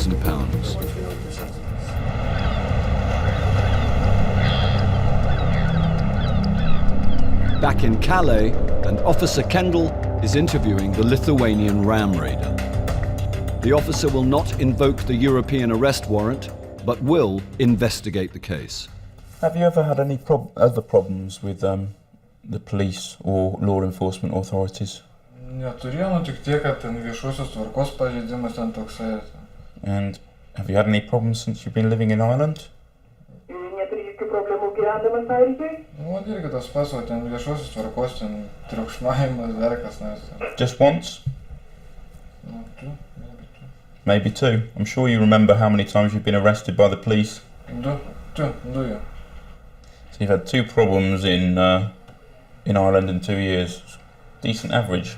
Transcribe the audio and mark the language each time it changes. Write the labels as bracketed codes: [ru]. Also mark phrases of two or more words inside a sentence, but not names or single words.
[en] Back in Calais, and Officer Kendall is interviewing the Lithuanian ram raider. The officer will not invoke the European arrest warrant, but will investigate the case. Have you ever had any other problems with the police or law enforcement authorities? [lt] Neturėjau, tik tiek, kad ten viešosios tvarkos pažeidimas ten toksai. [en] And have you had any problems since you've been living in Ireland? [lt] gyvendamas Airijai? Nu, irgi tas pats, o ten viešosios tvarkos, ten triukšmavimas, dar kas nors. [en] Just once? [lt] Nu, tu. [en] Maybe two. I'm sure you remember how many times you've been arrested by the police. [lt] Du, yeah. [en] So you've had two problems in Ireland in 2 years. Decent average.